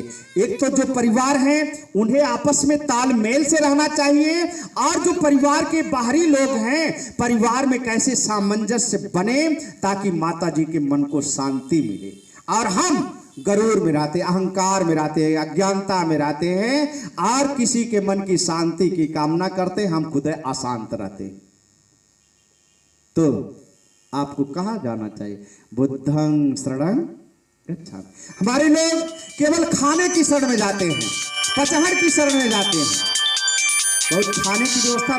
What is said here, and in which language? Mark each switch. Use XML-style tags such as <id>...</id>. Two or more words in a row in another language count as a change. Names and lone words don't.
<hi>एक तो जो परिवार है उन्हें आपस में तालमेल से रहना चाहिए, और जो परिवार के बाहरी लोग हैं परिवार में कैसे सामंजस्य बने ताकि माताजी के मन को शांति मिले। और हम गरूर में रहते, अहंकार में रहते हैं, अज्ञानता में रहते हैं और किसी के मन की शांति की कामना करते, हम खुद अशांत रहते। तो आपको कहां जाना चाहिए?</hi> <pi>बुद्धं शरणं गच्छामि।</pi> <hi>हमारे लोग केवल खाने की शरण में जाते हैं, पचहड़ की शरण में जाते हैं, बहुत खाने की व्यवस्था</hi>